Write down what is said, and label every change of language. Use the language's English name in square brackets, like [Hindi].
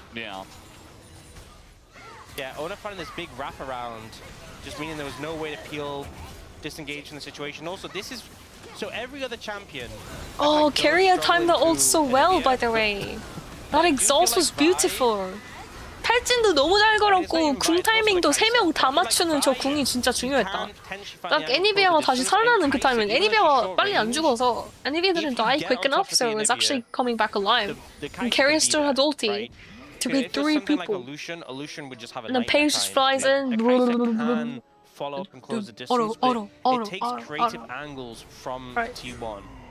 [English] Yeah. Yeah, Ona finding this big wraparound, just meaning there was no way to peel, disengage from the situation. Also, this is so every other champion. Oh, Keria timed the ult so well, by the way. That exhaust was beautiful. [Korean] 탈진도 너무 잘 걸었고 궁 타이밍도 3명 다 맞추는 저 궁이 진짜 중요했다. 딱 애니비아가 다시 살아나는 그 타이밍 애니비아가 빨리 안 죽어서 애니비아 [English] didn't die quick enough, so it was actually coming back alive. And Keria still had ulti to beat 3 people. And then Paige just flies in. Follow up and close the distance. It takes creative angles from T1.